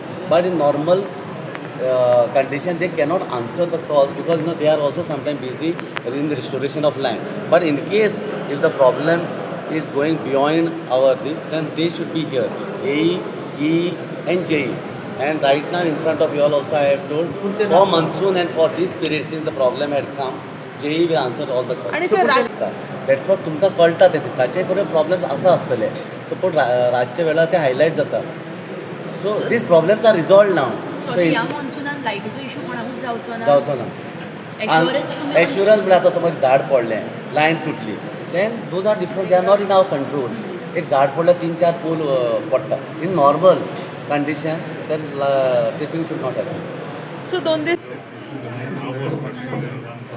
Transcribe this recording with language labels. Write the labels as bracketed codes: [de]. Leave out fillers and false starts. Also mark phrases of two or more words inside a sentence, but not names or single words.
[en] But in normal condition, they cannot answer the calls because they are also sometimes busy in the restoration of line. But in case if the problem is going beyond our this, then they should be here. AE, EE and JE. And right now in front of you all also I have told for monsoon and for this period since the problem had come, JE will answer all the calls. [kok] आणि सर [en] That's what [kok] तुमकां कळटा ते दिसाचे कडेन प्रॉब्लेम्स आसा आसतले. सो पूण रातच्या वेळार ते हायलायट जाता. [en] so these problems are resolved now. [kok] सो ह्या मॉन्सुनान लायटीचो इशू कोणाकूच जावचो ना जावचो ना. एश्युरन्स म्हणजे आतां समज झाड पडलें, लायन तुटली, [en] then those are different, they are not in our control. [kok] एक झाड पडल्यार 3-4 पोल पडटा. [en] in normal condition then tripping should not happen. [kok] सो 2 दीस